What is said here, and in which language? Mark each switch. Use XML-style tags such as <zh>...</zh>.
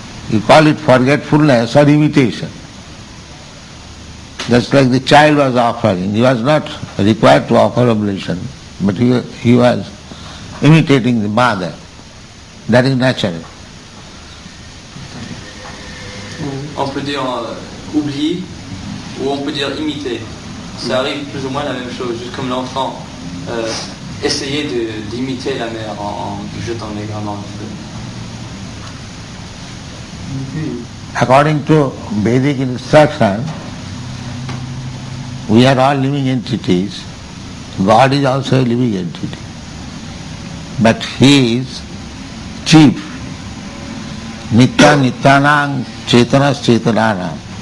<en>You call it forgetfulness or imitation. Just like the child was offering. He was not required to offer oblation, but he was imitating the mother. That is natural.</en> <fr>On peut dire oublier ou on peut dire imiter. Ça arrive plus ou moins la même chose, juste comme l'enfant essayer d'imiter la mère en jetant les grains dans le feu.</fr> <en>According to Vedic instruction, we are all living entities. God is also a living entity. But He is chief.</en> <sa>Nitya Nityanang Chetanas Chetananam.</sa>